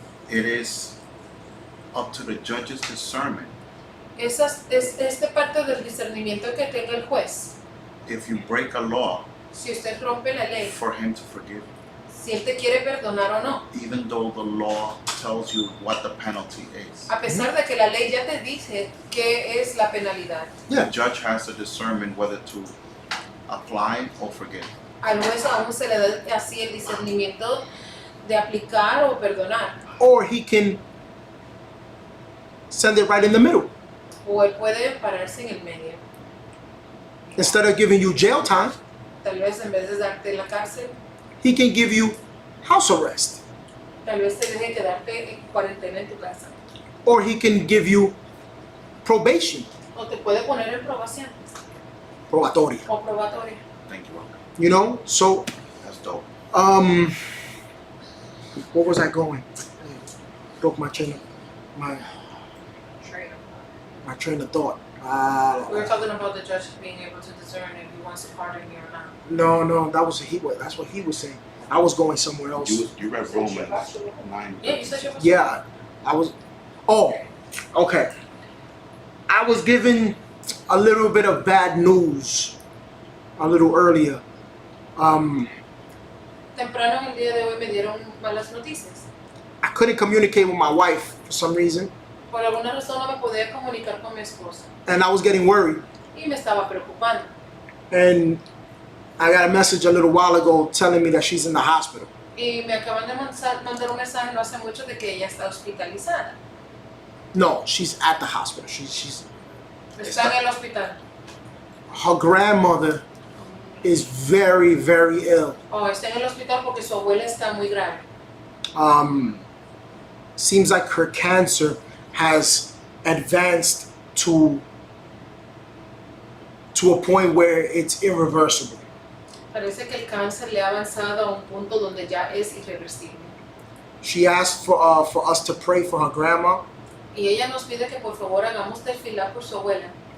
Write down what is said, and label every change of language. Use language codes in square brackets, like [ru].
[en] it is up to the judge's discernment [es] es parte del discernimiento que tenga el juez. [en] if you break a law [es] Si usted rompe la ley, [en] for him to forgive, [es] si él te quiere perdonar o no, [en] even though the law tells you what the penalty is. [es] a pesar de que la ley ya te dice qué es la penalidad. [en] The judge has to discern whether to apply or forgive. [es] Al juez aún se le da así el discernimiento de aplicar o perdonar. [en] Or he can send it right in the middle. [es] O él puede pararse en el medio. [en] Instead of giving you jail time, [es] Tal vez en vez de darte la cárcel, [en] he can give you house arrest. [es] tal vez te deje quedarte en cuarentena en tu casa. [en] Or he can give you probation, [es] O te puede poner en probación probatoria. o probatoria. [en] Thank you, Uncle. You know? So, That's dope. where was I going? Broke my train of thought. We were talking about the judge being able to discern if he wants to pardon you or not. No, that's what he was saying. I was going somewhere else. You read Romans 9. Yeah, you said you Yeah, okay. I was given a little bit of bad news a little earlier. [es] Temprano en el día de hoy me dieron malas noticias. [en] I couldn't communicate with my wife for some reason, [es] Por alguna razón no me podía comunicar con mi esposa [en] and I was getting worried. [es] y me estaba preocupando. [en] And I got a message a little while ago telling me that she's in the hospital. [es] Y me acaban de mandar un mensaje no hace mucho de que ella está hospitalizada. [en] No, she's at the hospital. She's [es] Está en el hospital. [en] her grandmother is very, very ill. [es] O está en el hospital porque su abuela está muy grave. [en] Seems like her cancer has advanced to a point where it's irreversible. [es] Parece que el cáncer le ha avanzado a un punto donde ya es irreversible. [en] She asked for us to pray for her grandma. [es] Y ella nos pide que por favor hagamos tefilá por su abuela.